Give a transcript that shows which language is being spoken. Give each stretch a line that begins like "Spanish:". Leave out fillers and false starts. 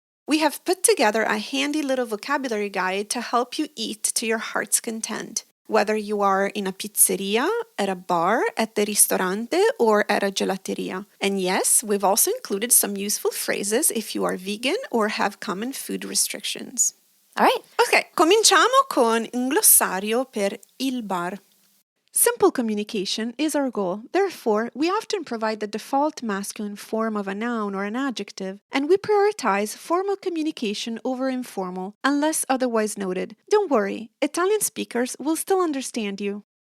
English: We have put together a handy little vocabulary guide to help you eat to your heart's content. Whether you are in a pizzeria, at a bar, at the ristorante, or at a gelateria. And yes, we've also included some useful phrases if you are vegan or have common food restrictions. All right.
Italian: Ok, cominciamo con un glossario per il bar.
English: Simple communication is our goal. Therefore, we often provide the default masculine form of a noun or an adjective, and we prioritize formal communication over informal, unless otherwise noted. Don't worry, Italian speakers will still understand you.